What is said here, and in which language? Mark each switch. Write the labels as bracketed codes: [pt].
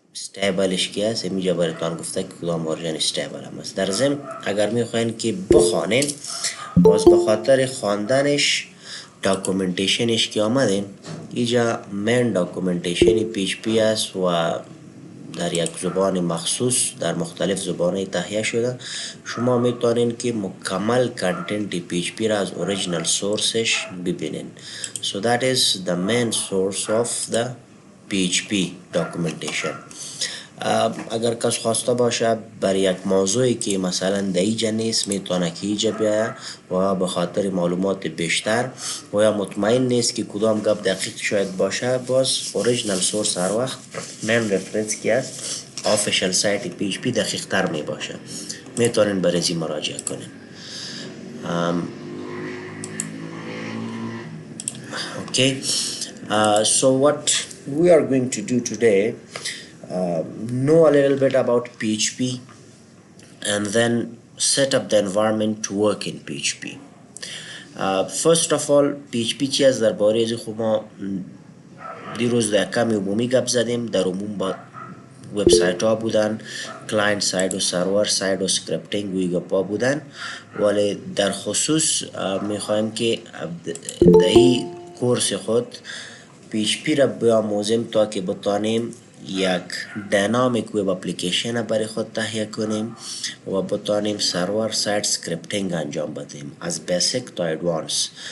[fa] استیبلش که است اینجا براتان گفته که کدام ورژن استیبل هم است. در ضمن اگر میخواین که بخوانین، باز به خاطر خواندنش داکومنتیشنش که آمدین، اینجا من داکومنتیشن پیچ پی است و در یک زبان مخصوص در مختلف زبان‌های تهیه شده. شما میتونین که مکمل کنتنت پیچ پی را از اوریجینال سورسش ببینین. [en] So that is the main source of the PHP documentation. [fa] اگر کس خواسته باشه بر یک موضوعی که مثلا در اینجا نیست، میتونه که اینجا بیاید و به خاطر معلومات بیشتر و یا مطمئن نیست که کدام گپ دقیق شاید باشه، باز اوریجینال سورس هر وقت من رفرنس که است آفیشال سایت پی اچ پی دقیق تر می باشه، میتونین برای مراجعه کنین. [en] Okay, so what we are going to do today, know a little bit about PHP and then set up the environment to work in PHP. First of all, [fa] PHP چی است؟ درباره از خود ما دیروز در کمی عمومی گپ زدیم. در عموم با وبسایت ها بودن، کلاینت ساید و سرور ساید و سکریپتینگ و این گپا بودن، ولی در خصوص میخوایم که در این کورس خود PHP را بیاموزیم تا که بتانیم یک دینامیک ویب اپلیکیشن برای خود تهیه کنیم و بتانیم سرور سایت سکریپتینگ انجام بدیم از بیسیک تا ادوانس.